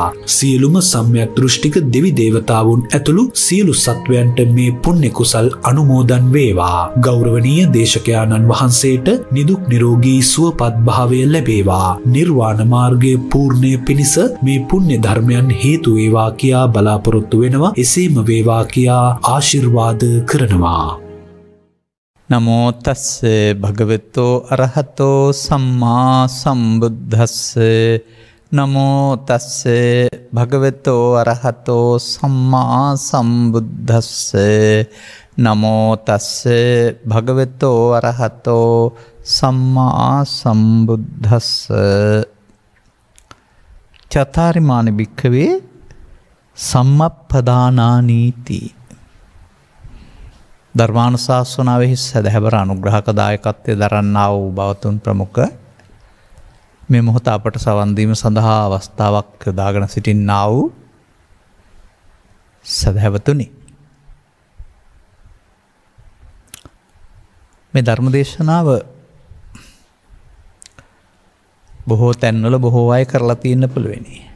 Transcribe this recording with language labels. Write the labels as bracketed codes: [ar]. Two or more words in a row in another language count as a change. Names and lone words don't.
[si] සියලුම සම්‍යක් දෘෂ්ටික දෙවි දේවතාවුන් ඇතුළු සියලු සත්වයන්ට මේ පුණ්‍ය කුසල් අනුමෝදන් වේවා. ගෞරවනීය දේශකයාණන් වහන්සේට නිදුක් නිරෝගී සුවපත් භාවය ලැබේවා. නිර්වාණ මාර්ගයේ පූර්ණය පිණිස මේ පුණ්‍ය ධර්මයන් හේතු වේවා කියා බලාපොරොත්තු වෙනවා. එසේම වේවා කියා ආශිර්වාද කරනවා. [pi] නමෝ තස්ස භගවතෝ අරහතෝ සම්මා සම්බුද්දස්ස නමෝ තස්ස භගවතෝ අරහතෝ සම්මා සම්බුද්දස්ස නමෝ තස්ස භගවතෝ අරහතෝ සම්මා සම්බුද්දස්ස චතාරිමානි භික්ඛවේ සම්මප්පදානානීති [si] ධර්මානුශාසනාවෙහි සදහැබර අනුග්‍රහක දායකත්වය දරන්නා වූ බවතුන් ප්‍රමුඛ මේ මොහොත අපට සවන් දීම සඳහා අවස්ථාවක් යොදාගෙන සිටින්නා වූ සදහැවතුනි, මේ ධර්මදේශනාව බොහෝ තැන්වල බොහෝ අය කරලා තියෙන්න පුළුවනි.